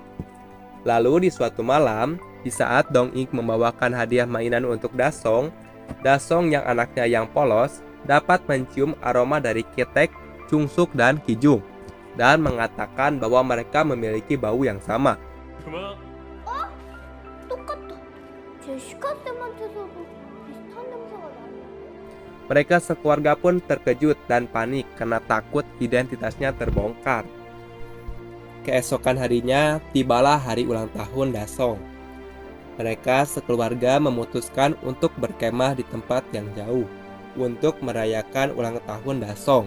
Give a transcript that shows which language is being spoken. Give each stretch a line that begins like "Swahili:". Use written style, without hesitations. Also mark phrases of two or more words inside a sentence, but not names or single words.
Indonesian: Lalu di suatu malam, di saat Dong-ik membawakan hadiah mainan untuk Da-song, Da-song yang anaknya yang polos dapat mencium aroma dari Kitek, Chung Suk, dan Ki-jung, dan mengatakan bahwa mereka memiliki bau yang sama.
Korean: 똑같다. 제시카 쌤한테서도 비슷한 냄새가 나는데.
Indonesian: Mereka sekeluarga pun terkejut dan panik karena takut identitasnya terbongkar. Keesokan harinya, tibalah hari ulang tahun Da-song. Mereka sekeluarga memutuskan untuk berkemah di tempat yang jauh untuk merayakan ulang tahun Da-song.